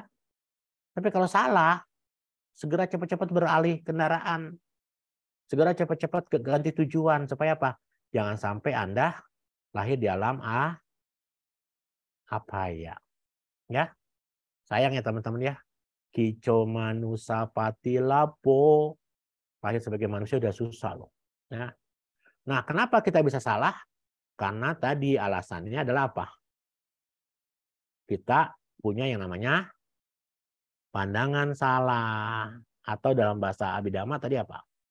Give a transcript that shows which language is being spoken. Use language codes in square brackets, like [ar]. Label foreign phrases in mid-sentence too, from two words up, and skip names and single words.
[id] Tapi kalau salah, segera cepat-cepat beralih kendaraan. Segera cepat-cepat ganti tujuan supaya apa? Jangan sampai Anda lahir di alam apa ya. Ya. Sayang ya teman-teman ya. [pi] Kico manusa pati lapo. [id] Lahir sebagai manusia udah susah loh. Ya. Nah, kenapa kita bisa salah? Karena tadi alasannya adalah apa? Kita punya yang namanya pandangan salah. Atau dalam bahasa Abhidhamma tadi apa?